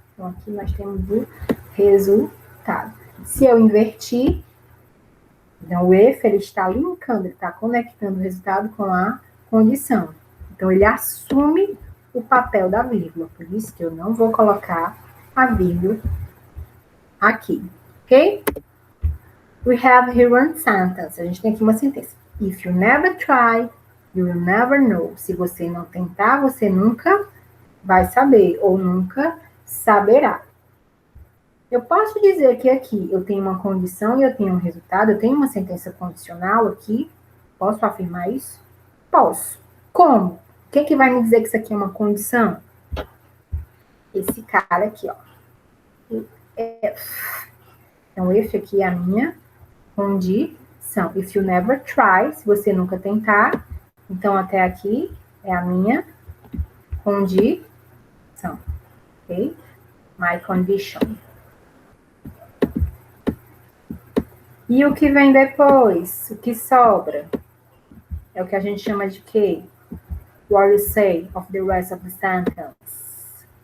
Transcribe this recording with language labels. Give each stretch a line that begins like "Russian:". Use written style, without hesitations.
Portuguese: Então, aqui nós temos o resultado. Se eu invertir, então o if, ele está linkando, ele está conectando o resultado com a condição. Então, ele assume o papel da vírgula. Por isso que eu não vou colocar a vírgula aqui, ok?
English: We have here one sentence.
Portuguese: A gente tem aqui uma sentença.
English: If you never try, you will never know.
Portuguese: Se você não tentar, você nunca vai saber, ou nunca saberá. Eu posso dizer que aqui eu tenho uma condição e eu tenho um resultado, eu tenho uma sentença condicional aqui. Posso afirmar isso? Posso. Como? Quem que vai me dizer que isso aqui é uma condição? Esse cara aqui, ó. Então, esse aqui é a minha condição.
English: If you never try,
Portuguese: se você nunca tentar, então até aqui é a minha condição, ok?
English: My condition.
Portuguese: E o que vem depois? O que sobra? É o que a gente chama de quê?
English: What you say of the rest of the sentence.